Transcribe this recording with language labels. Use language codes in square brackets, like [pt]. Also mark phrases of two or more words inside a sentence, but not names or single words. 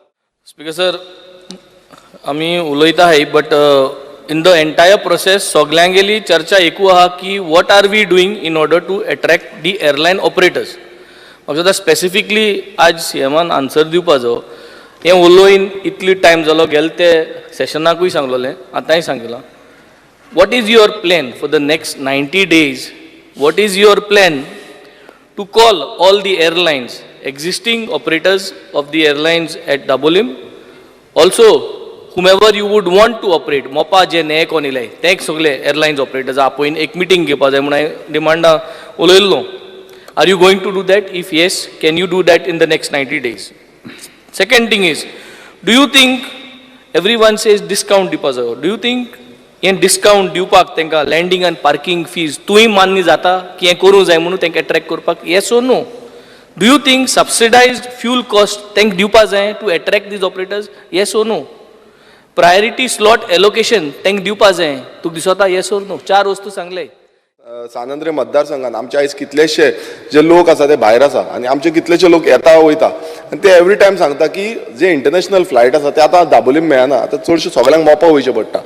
[en] Speaker sir, [kok] आमी उलयताय [en] but in the entire process [kok] सगळ्यांगेली चर्चा एकू आहा की [en] what are we doing in order to attract the airline operators. [kok] म्हाका दिसता स्पेसिफिकली आज सीएमान आन्सर दिवपाचो. हें उलोवन इतली टायम जालो, गेले ते सेशनाकूय सांगलोलें, आतांय सांगलां. [en] What is your plan for the next 90 days? What is your plan to call all the airlines, existing operators of the airlines at Dabolim, ऑल्सो whomever you would want to operate, [kok] मोपा जे नये कोण इले ते सगळे [en] airlines operators [kok] आपण एक मिटींग घेवपा जाय म्हणून डिमांडा उलयल्लो. [en] Are you going to do that? If yes, can you do that in the next 90 days? Second thing is, do you think everyone says discount [kok] दिवपा जाय, [en] do you think [kok] हें डिस्काउंट दिवपाक तांकां लँडींग आनी [en] parking fees [kok] तुय मान्य जाता की हें करूं जाय म्हणून तांकां अट्रॅक्ट करपाक? [en] Yes or no? Do you think subsidized fuel cost [kok] तांकां दिवपा जाय [en] to attract these operators? Yes or no? Priority slot allocation [kok] तांकां दिवपा जाय, तुका दिसता? [en] Yes or no? 4 [kok] वस्तू सांगले. सानंद्रे मतदारसंघात आमचे आयज कितलेशे जे लोक आसा ते भायर आसा आनी आमचे कितलेशे लोक येता वयता आनी ते [en] every time [kok] सांगता की जे [en] international flight [kok] आसा ते आतां दाबोलीम मेळना, आतां चडशे सगळ्यांक मोपा वयचें पडटा.